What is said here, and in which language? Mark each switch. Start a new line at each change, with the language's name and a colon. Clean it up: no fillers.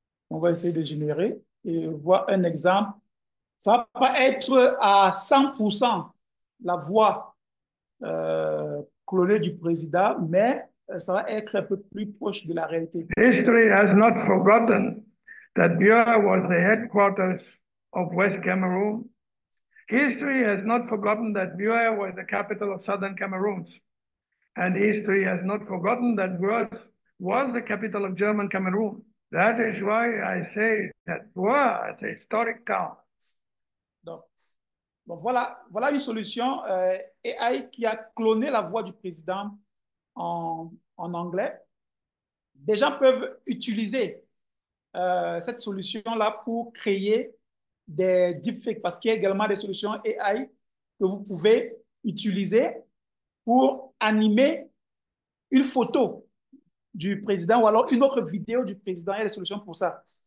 French: On va essayer de générer et voir un exemple. Ça ne va pas être à 100% la voix clonée du président, mais ça va être un peu plus proche de la réalité.
English: History has not forgotten that Bua was the headquarters of West Cameroon. History has not forgotten that Bua was the capital of Southern Cameroon. And history has not forgotten that Bua was the capital of German Cameroon. That is why I say that Bua is a historic town.
French: Donc voilà une solution AI qui a cloné la voix du président en anglais. Des gens peuvent utiliser cette solution-là pour créer des deepfakes parce qu'il y a également des solutions AI que vous pouvez utiliser pour animer une photo du président ou alors une autre vidéo du président. Il y a des solutions pour ça.